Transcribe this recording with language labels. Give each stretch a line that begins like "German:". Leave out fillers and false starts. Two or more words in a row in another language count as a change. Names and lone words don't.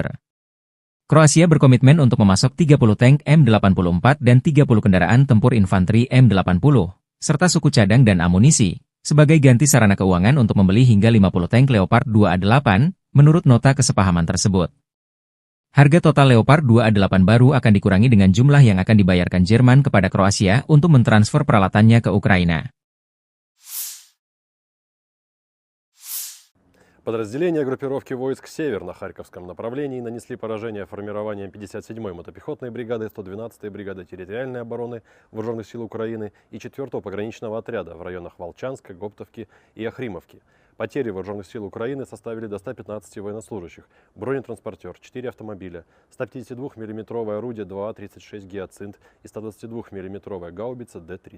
Indonesian: Kroasia berkomitmen untuk memasok 30 tank M84 dan 30 kendaraan tempur infanteri M80, serta suku cadang dan amunisi, sebagai ganti sarana keuangan untuk membeli hingga 50 tank Leopard 28, menurut nota kesepahaman tersebut. Harga total Leopard 28 baru akan dikurangi dengan jumlah yang akan dibayarkan Jerman kepada Kroasia untuk mentransfer peralatannya ke Ukraina.
Russian: Подразделения группировки войск «Север» на Харьковском направлении нанесли поражение формированиям 57-й мотопехотной бригады, 112-й бригады территориальной обороны Вооруженных сил Украины и 4-го пограничного отряда в районах Волчанска, Гоптовки и Охримовки. Потери Вооруженных сил Украины составили до 115 военнослужащих, бронетранспортер, 4 автомобиля, 152 мм орудие 2А-36 «Гиацинт» и 122 мм гаубица Д-30.